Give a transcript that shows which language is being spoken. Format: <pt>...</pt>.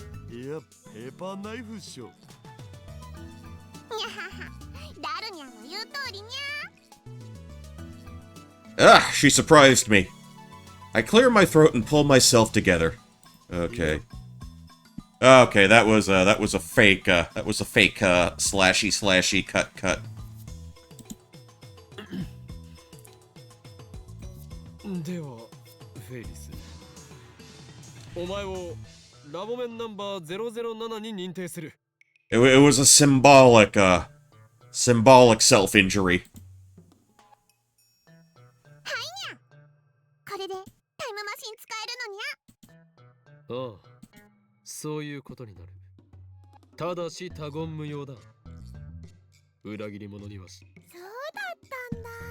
<ja>いや、ペーパーナイフっしょ。にゃはは。ダルニャンの言う通りにゃ。</ja> <en>Ah, she surprised me. I clear my throat and pull myself together. Okay. Okay, that was a fake slashy cut.</en> <ja>ではフェイリス、お前をラボメンナンバー007に認定する。</ja> <en>It was a symbolic self-injury.</en> <ja>これでタイムマシン使えるのにゃ。ああ、そういうことになる。ただし他言無用だ。裏切り者にはし。そうだったんだ。</ja>